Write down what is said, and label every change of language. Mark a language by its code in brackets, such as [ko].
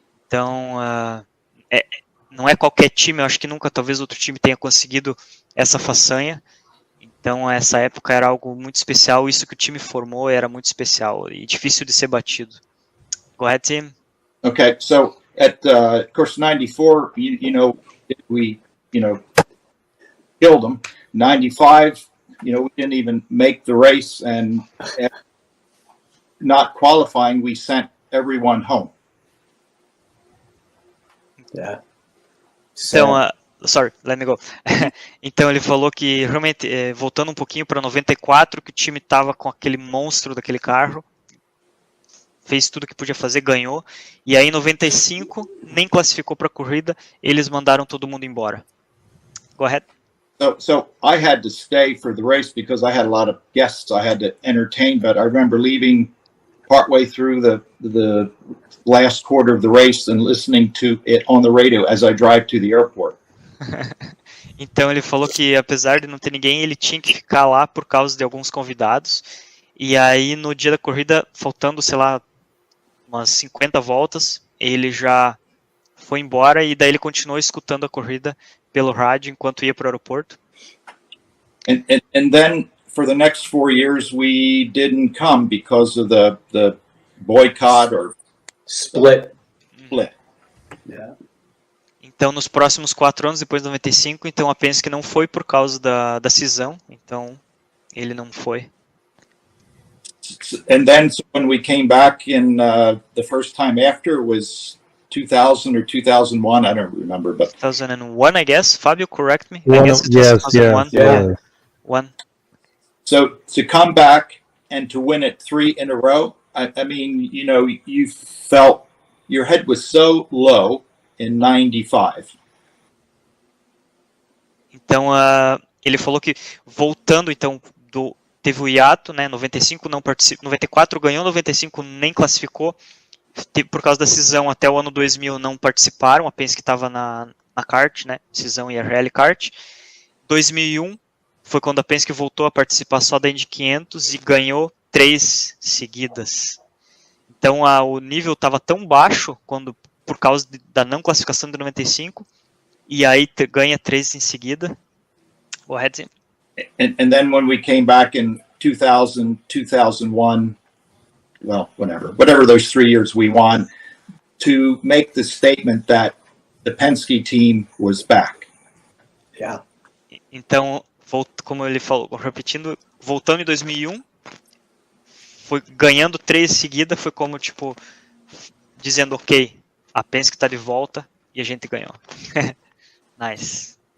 [pt] Então, não é qualquer time, eu acho que nunca, talvez outro time tenha conseguido essa façanha. Então, essa época era algo muito especial, isso que o time formou era muito especial e difícil de ser batido. [en] Go ahead, Tim. Okay, so at of course 94, we killed them. 95, we didn't even make the race, and not qualifying, we sent everyone home. Yeah. [pt] Então, [en] sorry, let me go. [pt] Então ele falou que realmente, voltando um pouquinho para 94, que o time estava com aquele monstro daquele carro, fez tudo que podia fazer, ganhou, e aí em 95 nem classificou para a corrida, eles mandaram todo mundo embora. [en] Go ahead. So I had to stay for the race because I had a lot of guests I had to entertain, but I remember leaving partway through the last quarter of the race and listening to it on the radio as I drive to the airport. [pt] Então ele falou que apesar de não ter ninguém, ele tinha que ficar lá por causa de alguns convidados, e aí no dia da corrida, faltando, sei lá, umas 50 voltas, ele já foi embora e daí ele continuou escutando a corrida pelo rádio enquanto ia para o aeroporto. [en] And then for the next 4 years we didn't come because of the boycott or Split. Yeah. [pt] Então nos próximos 4 anos, depois de 95, então a Penske não foi por causa da cisão, então ele não foi. [en] And then when we came back in the first time after was 2000 or 2001, I don't remember, but 2001, I guess. Fabio, correct me. One, I guess it was yes, 2001. yeah. One. so to come back and to win it 3 in a row, I mean, you felt your head was so low in 95. [pt] Então, ele falou que voltando, então, teve o hiato, né, 95 não participou, 94 ganhou, 95 nem classificou, por causa da cisão até o ano 2000 não participaram, a Penske estava na kart, né, cisão e a Rally Kart. 2001 foi quando a Penske voltou a participar só da Indy 500 e ganhou 3 seguidas. Então o nível estava tão baixo por causa da não classificação de 95, e aí ganha 3 em seguida. [en] Go ahead, Tim. And then when we came back in 2000, 2001, well, whatever those 3 years we won, to make the statement that the Penske team was back. Yeah. [pt] Então, como ele falou, repetindo, voltando em 2001, foi ganhando 3 seguidas, foi como, tipo, dizendo, ok, a Penske está de volta e a gente ganhou. [en] Nice.